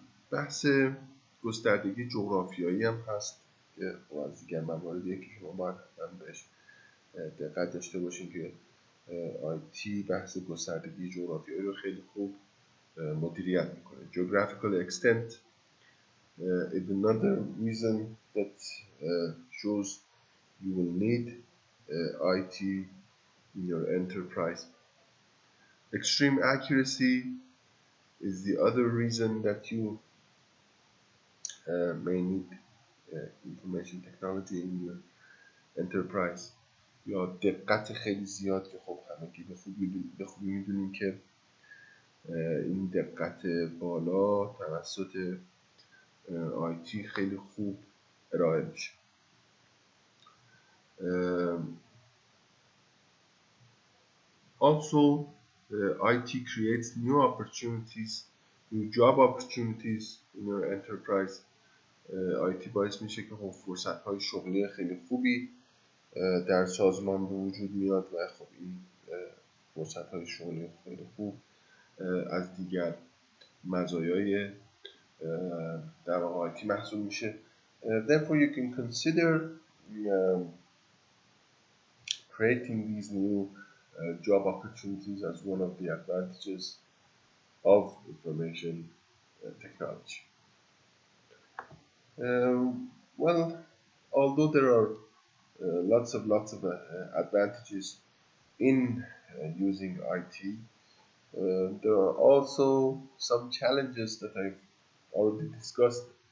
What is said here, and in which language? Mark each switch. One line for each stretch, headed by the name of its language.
Persian: بحث گستردگی جغرافیایی هم هست که از دیگر مواردیه که شما باید بهش دقت داشته باشین که IT بحث گستردگی جغرافیایی رو خیلی خوب مدیریت میکنه.
English: Geographical extent is another reason that shows you will need IT in your enterprise. Extreme accuracy is the other reason that you may need information technology in your enterprise.
Persian: یا دقت خیلی زیاد که خب همگی به خوبی میدونیم که این دقت بالا توسط IT خیلی خوب ارائه میشه.
English: Also, IT creates new opportunities, new job opportunities in your enterprise.
Persian: IT باعث میشه که خب فرصت‌های شغلی خیلی خوبی در سازمان به وجود میاد و خب این فرصت‌های شغلی خیلی خوب از دیگر مزایای در واقع IT محسوب میشه.
English: Therefore you can consider creating these new job opportunities as one of the advantages of information technology. Well, although there are lots of advantages in using IT, there are also some challenges that I've already discussed.